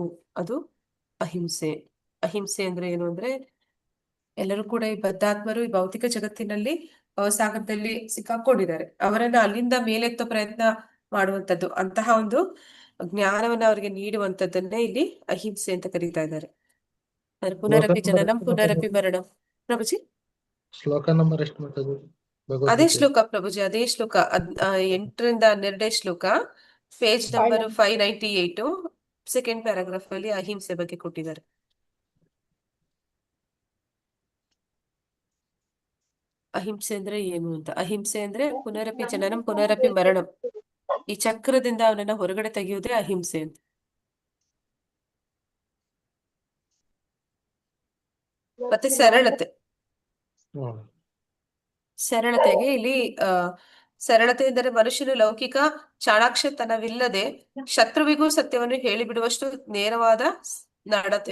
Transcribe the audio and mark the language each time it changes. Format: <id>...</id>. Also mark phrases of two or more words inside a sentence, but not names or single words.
<kn>ಅದು ಅಹಿಂಸೆ. ಅಹಿಂಸೆ ಅಂದ್ರೆ ಏನು ಅಂದ್ರೆ ಎಲ್ಲರೂ ಕೂಡ ಈ ಬದ್ಧಾತ್ಮರು ಈ ಭೌತಿಕ ಜಗತ್ತಿನಲ್ಲಿ ಸಾಗರದಲ್ಲಿ ಸಿಕ್ಕಾಕೊಂಡಿದ್ದಾರೆ. ಅವರನ್ನ ಅಲ್ಲಿಂದ ಮೇಲೆತ್ತೋ ಪ್ರಯತ್ನ ಮಾಡುವಂತದ್ದು, ಅಂತಹ ಒಂದು ಜ್ಞಾನವನ್ನ ಅವರಿಗೆ ನೀಡುವಂತದ್ದನ್ನೇ ಇಲ್ಲಿ ಅಹಿಂಸೆ ಅಂತ ಕರೀತಾ ಇದ್ದಾರೆ.</kn> <sa>ಪುನರಪಿ ಜನನಂ ಪುನರಪಿ ಮರಣಂ.</sa> <kn>ಪ್ರಭುಜಿ ಶ್ಲೋಕ ನಂಬರ್ ಎಷ್ಟು ಮಾತಾಜಿ? ಅದೇ ಶ್ಲೋಕ ಪ್ರಭುಜಿ, ಅದೇ ಶ್ಲೋಕ 8ರಿಂದ 12 ಶ್ಲೋಕ,</kn> <en>page number</en> <kn>598,</kn> <en>second paragraph</en> <kn>ಅಲ್ಲಿ ಅಹಿಂಸೆ ಬಗ್ಗೆ ಕೊಟ್ಟಿದ್ದಾರೆ. ಅಹಿಂಸೆ ಅಂದ್ರೆ ಏನು ಅಂತ. ಅಹಿಂಸೆ ಅಂದ್ರೆ</kn> <sa>ಪುನರಪಿ ಜನನಂ ಪುನರಪಿ ಮರಣಂ,</sa> <kn>ಈ ಚಕ್ರದಿಂದ ಅವನನ್ನ ಹೊರಗಡೆ ತೆಗೆಯುವುದೇ ಅಹಿಂಸೆ ಅಂತ. ಮತ್ತೆ ಸರಳತೆ. ಸರಳತೆಗೆ ಇಲ್ಲಿ ಸರಳತೆ ಎಂದರೆ ಮನುಷ್ಯನು ಲೌಕಿಕ ಚಾಣಾಕ್ಷತನವಿಲ್ಲದೆ ಶತ್ರುವಿಗೂ ಸತ್ಯವನ್ನು ಹೇಳಿಬಿಡುವಷ್ಟು ನೇರವಾದ ನಡತೆ.</kn>